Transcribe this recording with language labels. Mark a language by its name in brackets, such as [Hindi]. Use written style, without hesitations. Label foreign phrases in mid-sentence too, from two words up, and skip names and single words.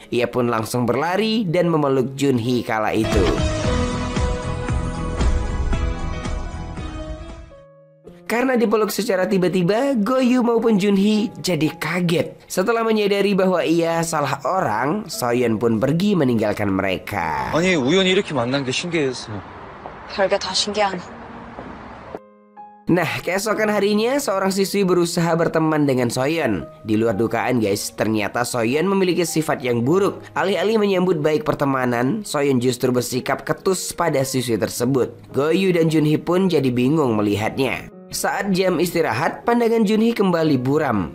[Indonesian] Ia pun langsung berlari dan memeluk Junhee kala itu. Karena dipeluk secara tiba-tiba, Goyu maupun Junhee jadi kaget. Setelah menyadari bahwa ia salah orang, Soyeon pun pergi meninggalkan mereka. [Korean] 아니 우연히 이렇게 만난 게 신기해서. 별게 다 신기하네. [Indonesian] Nah, keesokan harinya seorang siswi berusaha berteman dengan Soyeon. Di luar dugaan guys, ternyata Soyeon memiliki sifat yang buruk. Alih-alih menyambut baik pertemanan, Soyeon justru bersikap ketus pada siswi tersebut. Goyu dan Junhee pun jadi bingung melihatnya. Saat jam istirahat, pandangan Junhee kembali buram.